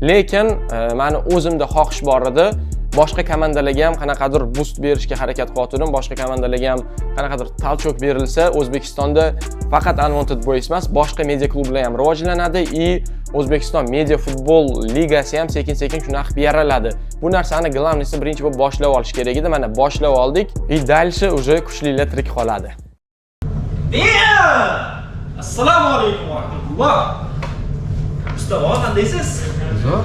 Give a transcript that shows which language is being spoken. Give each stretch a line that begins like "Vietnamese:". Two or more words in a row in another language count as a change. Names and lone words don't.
Uzbek: lekin meni o'zimda xohish bor edi. Boshqa komandalarga ham qanaqadir boost berishga harakat qilyotgandim. Boshqa komandalarga ham qanaqadir talchok berilsa, O'zbekistonda faqat Unwanted Boys emas, boshqa media klublar ham rivojlanadi и O'zbekiston media futbol ligasi ham sekin-sekin shunaqa qilib yaraladi. Bu narsani glavnisi birinchi bo'lib boshlab olish kerak edi. Mana boshlab oldik.
Russian: И дальше уже
Uzbek: kuchlilar tirik qoladi. Assalomu alaykum va rahmatulloh. Mustafa, qandaysiz? Zo'r.